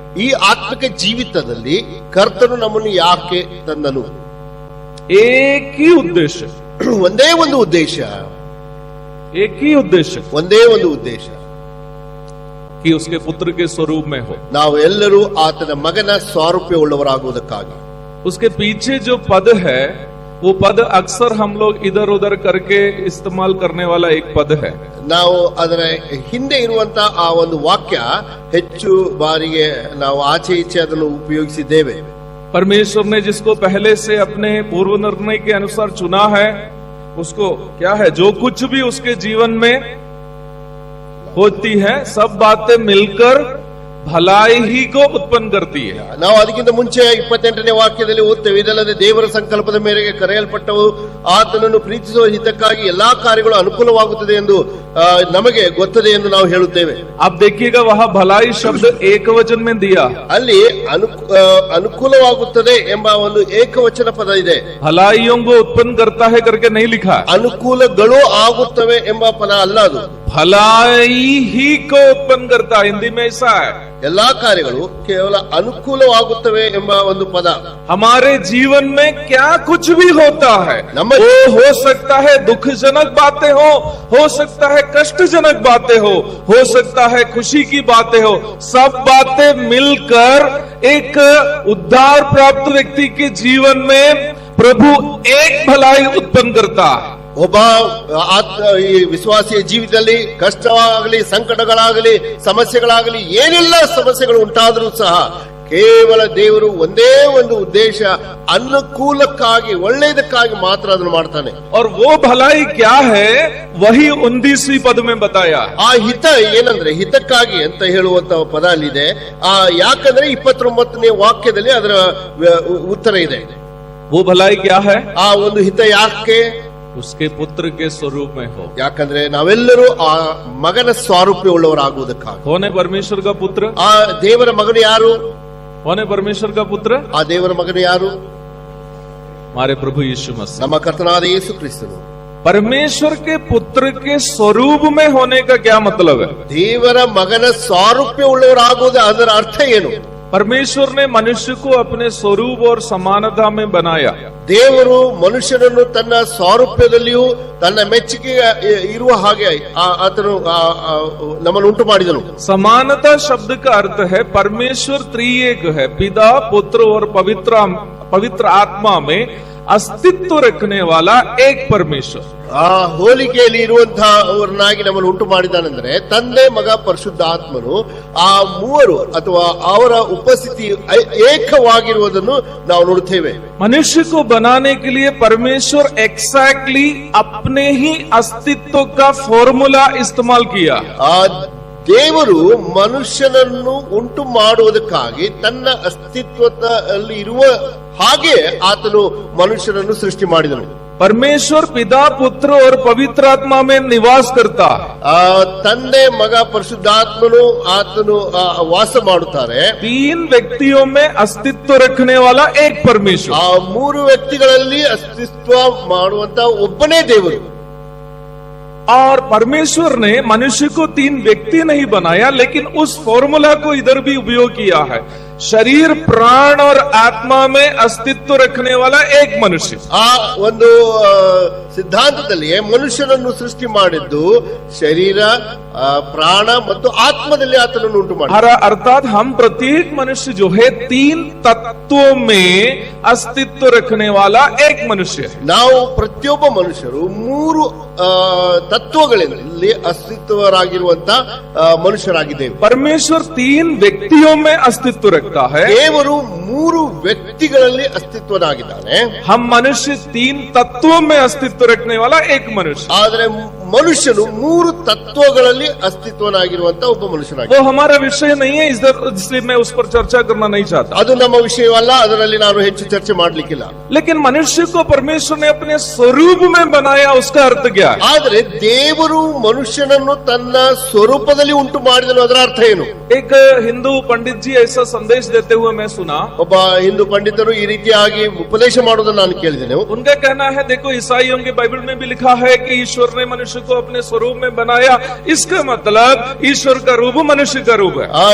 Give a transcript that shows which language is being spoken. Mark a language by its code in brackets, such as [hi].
[kn] ಈ ಆತ್ಮಿಕ ಜೀವಿತದಲ್ಲಿ ಕರ್ತನು ನಮ್ಮನ್ನು ಯಾಕೆ ತಂದನು? [hi] एक ही उद्देश्य, [kn] ಒಂದೇ ಒಂದು ಉದ್ದೇಶ, [hi] एक ही उद्देश्य [kn] ಒಂದೇ ಒಂದು ಉದ್ದೇಶ, [hi] कि उसके पुत्र के स्वरूप में हो। [kn] ನಾವು ಎಲ್ಲರೂ ಆತನ ಮಗನ ಸಾರೂಪ್ಯವುಳ್ಳವರಾಗುವುದಕ್ಕಾಗಿ. [hi] उसके पीछे जो पद है वो पद अक्सर हम लोग इधर उधर करके इस्तेमाल करने वाला एक पद है। [kn] ನಾವು ಅದರ ಹಿಂದೆ ಇರುವಂತ ಆ ಒಂದು ವಾಕ್ಯ ಹೆಚ್ಚು ಬಾರಿಗೆ ನಾವು ಆಚೆ ಈಚೆ ಅದನ್ನು ಉಪಯೋಗಿಸಿದ್ದೇವೆ. [hi] परमेश्वर ने जिसको पहले से अपने पूर्व निर्णय के अनुसार चुना है, उसको क्या है, जो कुछ भी उसके जीवन में होती है सब बातें मिलकर भलाई ही को उत्पन्न करती है। [kn] ನಾವು ಅದಕ್ಕಿಂತ ಮುಂಚೆ 28ನೇ ವಾಕ್ಯದಲ್ಲಿ ಓದ್ತೇವೆ, ಇದಲ್ಲದೆ ದೇವರ ಸಂಕಲ್ಪದ ಮೇರೆಗೆ ಕರೆಯಲ್ಪಟ್ಟವು ಆತನನ್ನು ಪ್ರೀತಿಸುವ ಹಿತಕ್ಕಾಗಿ ಎಲ್ಲಾ ಕಾರ್ಯಗಳು ಅನುಕೂಲವಾಗುತ್ತದೆ ಎಂದು ನಮಗೆ ಗೊತ್ತದೆ ಎಂದು ನಾವು ಹೇಳುತ್ತೇವೆ. [hi] आप देखिएगा वहां भलाई शब्द एक वचन में दिया, [kn] ಅಲ್ಲಿ ಅನುಕೂಲವಾಗುತ್ತದೆ ಎಂಬ ಒಂದು ಏಕವಚನ ಪದ ಇದೆ. [hi] भलाइयों को उत्पन्न करता है करके नहीं लिखा है। [kn] ಅನುಕೂಲಗಳು ಆಗುತ್ತವೆ ಎಂಬ ಪದ ಅಲ್ಲ ಅದು. [hi] भलाई ही को उत्पन्न करता है, हिंदी में ऐसा है। [kn] ಎಲ್ಲಾ ಕಾರ್ಯಗಳು ಕೇವಲ ಅನುಕೂಲವಾಗುತ್ತವೆ ಎಂಬ ಒಂದು ಪದ. [hi] हमारे जीवन में क्या कुछ भी होता है, वो हो सकता है दुखजनक बातें हो सकता है कष्टजनक बातें हो सकता है खुशी की बातें हो, सब बातें मिलकर एक उद्धार प्राप्त व्यक्ति के जीवन में प्रभु एक भलाई उत्पन्न करता है। [kn] ಒಬ್ಬ ಈ ವಿಶ್ವಾಸಿಯ ಜೀವಿತದಲ್ಲಿ ಕಷ್ಟವಾಗಲಿ, ಸಂಕಟಗಳಾಗಲಿ, ಸಮಸ್ಯೆಗಳಾಗಲಿ, ಏನೆಲ್ಲ ಸಮಸ್ಯೆಗಳು ಉಂಟಾದರೂ ಸಹ ಕೇವಲ ದೇವರು ಒಂದೇ ಒಂದು ಉದ್ದೇಶ, ಅನುಕೂಲಕ್ಕಾಗಿ, ಒಳ್ಳೆಯದಕ್ಕಾಗಿ ಮಾತ್ರ ಅದನ್ನು ಮಾಡ್ತಾನೆ. [hi] और वो भलाई क्या है वही 29वीं पद में बताया। [kn] ಆ ಹಿತ ಏನಂದ್ರೆ ಹಿತಕ್ಕಾಗಿ ಅಂತ ಹೇಳುವಂತ ಪದ ಅಲ್ಲಿದೆ. ಯಾಕಂದ್ರೆ 29ನೇ ವಾಕ್ಯದಲ್ಲಿ ಅದರ ಉತ್ತರ ಇದೆ. [hi] वो भलाई क्या है? [kn] ಆ ಒಂದು ಹಿತ ಯಾಕೆ? [hi] उसके पुत्र के स्वरूप में हो। [kn] ಯಾಕಂದ್ರೆ ನಾವೆಲ್ಲರೂ ಆ ಮಗನ ಸ್ವಾರೂಪ್ಯ ಉಳ್ಳವರಾಗುವುದಕ್ಕಾಗಿ. [hi] कौन है परमेश्वर का पुत्र? [kn] ಆ ದೇವರ ಮಗನು ಯಾರು? [hi] कौन है परमेश्वर का पुत्र? [kn] ಆ ದೇವರ ಮಗನು ಯಾರು? [hi] हमारे प्रभु यीशु मसीह। [kn] ನಮ್ಮ ಕರ್ತನಾದ ಯೇಸು ಕ್ರಿಸ್ತನು। [hi] परमेश्वर के पुत्र के स्वरूप में होने का क्या मतलब है? [kn] ದೇವರ ಮಗನ ಸಾರೂಪ್ಯ ಉಳ್ಳವರಾಗುವುದು ಅದರ ಅರ್ಥ ಏನು? [hi] परमेश्वर ने मनुष्य को अपने स्वरूप और समानता में बनाया। [kn] ದೇವರು ಮನುಷ್ಯನನ್ನು ತನ್ನ ಸಾರೂಪ್ಯದಲ್ಲಿಯೂ ತನ್ನ ಮೆಚ್ಚುಗೆ ಇರುವ ಹಾಗೆ ಆತನು ನಮ್ಮನ್ನು ಉಂಟು ಮಾಡಿದನು। [hi] समानता शब्द का अर्थ है परमेश्वर त्रिएक है, पिता पुत्र और पवित्र आत्मा में अस्तित्व रखने वाला एक परमेश्वर। [kn] ಆ ಹೋಲಿಕೆಯಲ್ಲಿ ಇರುವಂತಹವರನ್ನಾಗಿ ನಮ್ಮನ್ನು ಉಂಟು ಮಾಡಿದಾನೆಂದ್ರೆ ತಂದೆ ಮಗ ಪರಿಶುದ್ಧ ಆತ್ಮನು ಆ ಮೂವರು ಅಥವಾ ಅವರ ಉಪಸ್ಥಿತಿ ಏಕವಾಗಿರುವುದನ್ನು ನಾವು ನೋಡುತ್ತೇವೆ। [hi] मनुष्य को बनाने के लिए परमेश्वर एग्जैक्टली अपने ही अस्तित्व का फॉर्मूला इस्तेमाल किया। [kn] ಆ ದೇವರು ಮನುಷ್ಯನನ್ನು ಉಂಟು ಮಾಡುವುದಕ್ಕಾಗಿ ತನ್ನ ಅಸ್ತಿತ್ವದಲ್ಲಿ ಇರುವ ಹಾಗೆ ಆತನು ಮನುಷ್ಯನನ್ನು ಸೃಷ್ಟಿ ಮಾಡಿದನು। [hi] परमेश्वर पिता पुत्र और पवित्र आत्मा में निवास करता। [kn] ತಂದೆ ಮಗ ಪರಿಶುದ್ಧಾತ್ಮನು ಆತನು ವಾಸ ಮಾಡುತ್ತಾರೆ। [hi] तीन व्यक्तियों में अस्तित्व रखने वाला एक परमेश्वर। [kn] ಆ ಮೂರು ವ್ಯಕ್ತಿಗಳಲ್ಲಿ ಅಸ್ತಿತ್ವ ಮಾಡುವಂತ ಒಬ್ಬನೇ ದೇವರು। [hi] और परमेश्वर ने मनुष्य को तीन व्यक्ति नहीं बनाया, लेकिन उस फॉर्मूला को इधर भी उपयोग किया है। शरीर प्राण और आत्मा में अस्तित्व रखने वाला एक मनुष्य। [kn] ಆ ಒಂದು ಸಿದ್ಧಾಂತದಲ್ಲಿ ಮನುಷ್ಯನನ್ನು ಸೃಷ್ಟಿ ಮಾಡಿದ್ದು ಶರೀರ ಪ್ರಾಣ ಮತ್ತು ಆತ್ಮದಲ್ಲಿ ಆತನನ್ನು ಉಂಟು ಮಾಡಿ। [hi] अर्थात हम प्रत्येक मनुष्य जो है तीन तत्वों में अस्तित्व रखने वाला एक मनुष्य है। [kn] ನಾವು ಪ್ರತಿಯೊಬ್ಬ ಮನುಷ್ಯರು ಮೂರು ತತ್ವಗಳಲ್ಲಿ ಅಸ್ತಿತ್ವರಾಗಿರುವಂತ ಮನುಷ್ಯರಾಗಿದ್ದೇವೆ। [hi] परमेश्वर तीन व्यक्तियों में अस्तित्व रखता है। [kn] ದೇವರು ಮೂರು ವ್ಯಕ್ತಿಗಳಲ್ಲಿ ಅಸ್ತಿತ್ವನಾಗಿದ್ದಾನೆ। [hi] हम मनुष्य तीन तत्वों में अस्तित्व रखने वाला एक मनुष्य। [kn] ಆದರೆ ಮನುಷ್ಯನು ಮೂರು ತತ್ವಗಳಲ್ಲಿ ಅಸ್ತಿತ್ವನಾಗಿರುವಂತ ಒಬ್ಬ ಮನುಷ್ಯನಾಗಿ। [hi] वो हमारा विषय नहीं है, इसलिए मैं उस पर चर्चा करना नहीं चाहता। [kn] ಅದು ನಮ್ಮ ವಿಷಯವಲ್ಲ, ಅದರಲ್ಲಿ ನಾನು ಹೆಚ್ಚು ಚರ್ಚೆ ಮಾಡ್ಲಿಕ್ಕಿಲ್ಲ। [hi] लेकिन मनुष्य को परमेश्वर ने अपने स्वरूप में बनाया, उसका अर्थ क्या है? [kn] ಆದರೆ ದೇವರು ಮನುಷ್ಯನನ್ನು ತನ್ನ ಸ್ವರೂಪದಲ್ಲಿ ಉಂಟು ಮಾಡಿದನು, ಅದರ ಅರ್ಥ ಏನು? [hi] एक हिंदू पंडित जी ऐसा संदेश देते हुए मैं सुना। [kn] ಒಬ್ಬ ಹಿಂದೂ ಪಂಡಿತರು ಈ ರೀತಿಯಾಗಿ ಉಪದೇಶ ಮಾಡೋದನ್ನ ನಾನು ಕೇಳಿದ್ದೇನೆ। [hi] उनका कहना है, देखो ईसाइयों के बाइबल में भी लिखा है कि ईश्वर ने मनुष्य को अपने स्वरूप में बनाया, इसका मतलब ईश्वर का रूप मनुष्य का रूप है।